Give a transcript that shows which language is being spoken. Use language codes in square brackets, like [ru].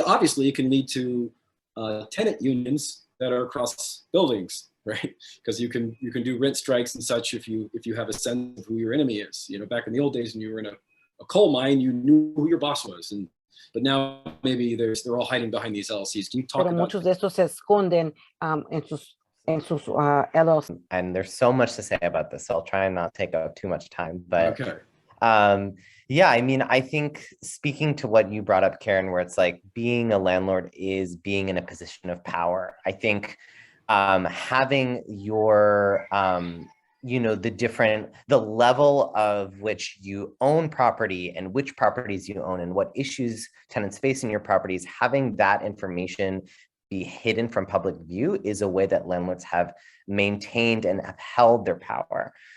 [en] Obviously, it can lead to tenant unions that are across buildings, right? Because you can do rent strikes and such if you have a sense of who your enemy is. You know, back in the old days when you were in a coal mine, you knew who your boss was, but now maybe they're all hiding behind these LLCs. Can you talk [es] Pero [en] about [es] muchos de estos se esconden en sus LLC. [en] And there's so much to say about this, so I'll try and not take up too much time. But okay. Yeah, I mean, I think speaking to what you brought up, Karen, where it's like being a landlord is being in a position of power. I think having your, you know, the level of which you own property and which properties you own and what issues tenants face in your properties, having that information be hidden from public view is a way that landlords have maintained and upheld their power.